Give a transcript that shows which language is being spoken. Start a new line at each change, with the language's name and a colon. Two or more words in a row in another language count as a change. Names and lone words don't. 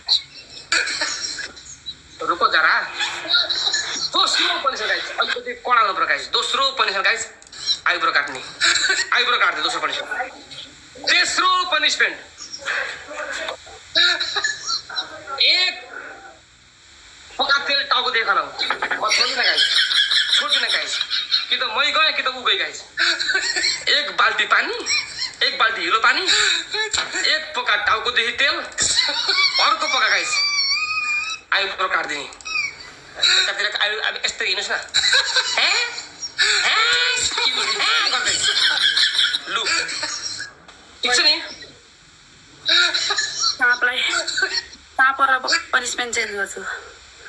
Nepali: रुको जरा दोस्रो पनिसमेन्ट गाइस अलिकति कडा हुनुपर्छ गाइस दोस्रो पनिसमेन्ट गाइस आइब्रो काट्ने आइब्रो काट्दै दोस्रो पनिसमेन्ट तेस्रो पनिसमेन्ट एक पका तेल टाउको देखाउनु छोड्दिनँ गाइस कि त मै गएँ कि त ऊ गई गाइस एक बाल्टी पानी एक बाल्टी हिलो पानी एक पका टाउकोदेखि तेल अर्को पका गाइस आइब्रो काट्दिने अब यस्तो हिँड्नुहोस् न गर्दै लु ठिक छ नि साँपलाई साँप र पनिसमेन्ट चेन्ज गर्छु